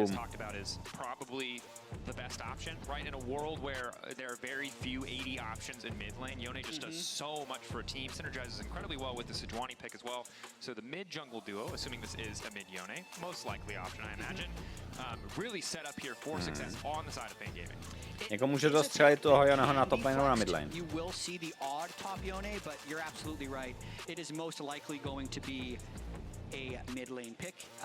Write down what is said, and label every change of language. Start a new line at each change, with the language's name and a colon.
English: has talked about is probably the best option, right? In a world where there are very few 80 options in mid lane, Yone just does so much for a team, synergizes incredibly well with the Sejuani pick as well. So the mid jungle duo, assuming this is a mid Yone, most likely option, I imagine, really set up here for success on the side of Pain Gaming.
Czech: Jako může dostřelit toho Yoneho na top lane nebo na mid lane.
English: You will see the odd top Yone, but you're absolutely right. It is most likely going to be a mid lane pick.